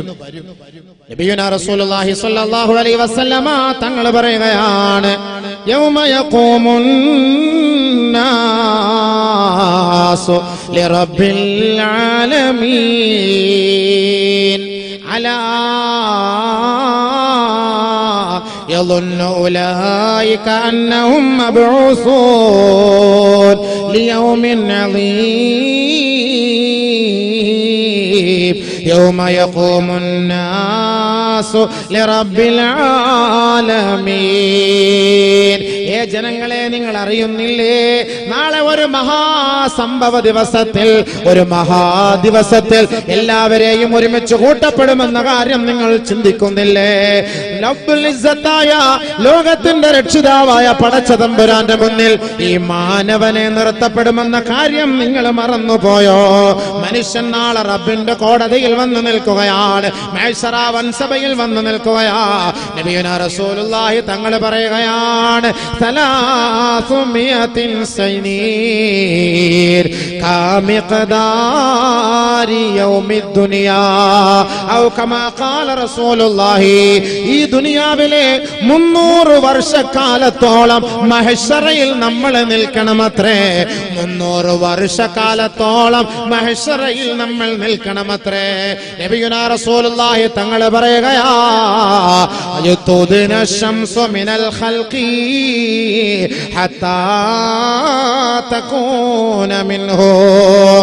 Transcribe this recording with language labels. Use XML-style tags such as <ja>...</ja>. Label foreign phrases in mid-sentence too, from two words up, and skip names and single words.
<ar>نبينا رسول الله صلى الله عليه وسلم</ar> <ml>തങ്ങൾ പറയുകയാണ്,</ml> <ar>يوم يقوم الناس لرب العالمين ألا يظن أولئك أنهم مبعوثون ليوم عظيم يوم يقوم الناس لرب العالمين.</ar> <ml>ജനങ്ങളെ, നിങ്ങൾ അറിയുന്നില്ലേ, നാളെ ഒരു മഹാസംഭവ ദിവസത്തിൽ, ഒരു മഹാദിവസത്തിൽ എല്ലാവരെയും ഒരുമിച്ച് കൂട്ടപ്പെടുമെന്ന കാര്യം നിങ്ങൾ ചിന്തിക്കുന്നില്ലേ? റബ്ബുൽ ഇസ്സത്തായ ലോകത്തിന്റെ രക്ഷിതാവായ പടച്ച തമ്പുരാന്റെ മുന്നിൽ ഈ മാനവനെ നിർത്തപ്പെടുമെന്ന കാര്യം നിങ്ങൾ മറന്നുപോയോ? മനുഷ്യൻ നാളെ റബ്ബിന്റെ കോടതിയിൽ വന്നു നിൽക്കുകയാണ്, മഹ്ശറ വൻസഭയിൽ വന്നു നിൽക്കുകയാ.</ml> <ar>نبينا رسول الله</ar> <ml>തങ്ങൾ പറയുകയാണ്,</ml> <ar>300 سنين كمقدار يوم الدنيا أو كما قال رسول الله.</ar> <ml>ഈ ദുനിയാവിലെ 300 വർഷക്കാലത്തോളം മഹ്ശറയിൽ നമ്മൾ നിൽക്കണമത്രേ. 300 വർഷക്കാലത്തോളം മഹ്ശറയിൽ നമ്മൾ നിൽക്കണമത്രേ.</ml> <ar>نبينا رسول الله</ar> <ml>തങ്ങൾ പറയുകയാ,</ml> <ar>تدنو الشمس من الخلق حتى تكون منهم.</ar>